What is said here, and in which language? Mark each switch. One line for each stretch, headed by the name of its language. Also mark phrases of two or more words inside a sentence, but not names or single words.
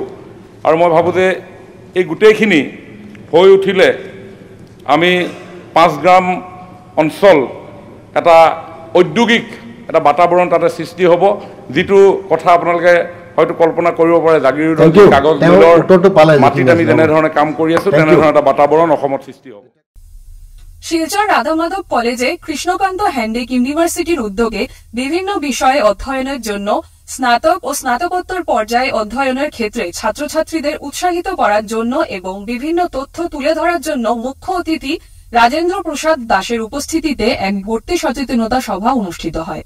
Assamese: আৰু মই ভাবোঁ যে এই গোটেইখিনি হৈ উঠিলে আমি 5 গ্ৰাম অঞ্চল এটা ঔদ্যোগিক এটা বাতাবৰণ তাতে সৃষ্টি হ'ব, যিটো কথা আপোনালোকে হয়তো কল্পনা কৰিব পাৰে। জাগিৰোডৰ কাগজ মিলৰ মাটিত আমি যেনেধৰণে কাম কৰি আছোঁ তেনেধৰণে এটা বাতাবৰণ অসমত সৃষ্টি হ'ব।
Bangla: শিলচর রাধামাধব কলেজে কৃষ্ণকান্ত হ্যান্ডিক ইউনিভার্সিটির উদ্যোগে বিভিন্ন বিষয়ে অধ্যয়নের জন্য স্নাতক ও স্নাতকোত্তর পর্যায়ে অধ্যয়নের ক্ষেত্রে ছাত্রছাত্রীদের উৎসাহিত করার জন্য এবং বিভিন্ন তথ্য তুলে ধরার জন্য মুখ্য অতিথি রাজেন্দ্র প্রসাদ দাসের উপস্থিতিতে এক ভর্তি সচেতনতা সভা অনুষ্ঠিত হয়।